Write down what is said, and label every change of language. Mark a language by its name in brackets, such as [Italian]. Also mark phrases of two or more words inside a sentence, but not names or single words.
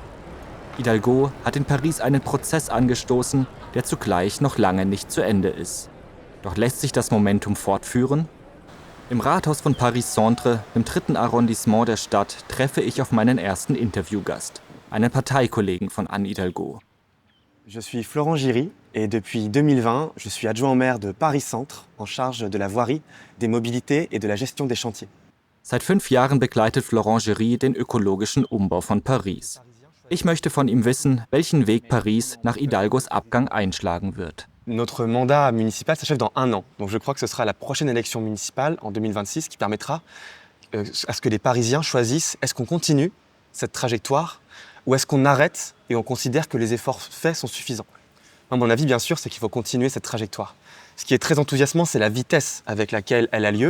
[German] Hidalgo hat in Paris einen Prozess angestoßen, der zugleich noch lange nicht zu Ende ist. Doch lässt sich das Momentum fortführen? Im Rathaus von Paris-Centre, im 3. Arrondissement der Stadt, treffe ich auf meinen ersten Interviewgast, einen Parteikollegen von Anne Hidalgo. [French] Je suis Florent Giry. Et depuis 2020, je suis adjoint au maire de Paris-Centre, en charge de la voirie, des mobilités et de la gestion des chantiers. [German] Seit 5 Jahren begleitet Florent Géry den ökologischen Umbau von Paris. Ich möchte von ihm wissen, welchen Weg Paris nach Hidalgos Abgang einschlagen wird. [French] Notre mandat municipal s'achève dans 1 an. Donc je crois que ce sera la prochaine élection municipale en 2026 qui permettra à ce que les Parisiens choisissent est-ce qu'on continue cette trajectoire ou est-ce qu'on arrête et on considère que les efforts faits sont suffisants. Moi, mon avis, bien sûr, c'est qu'il faut continuer cette trajectoire. Ce qui est très enthousiasmant, c'est la vitesse avec laquelle elle a lieu.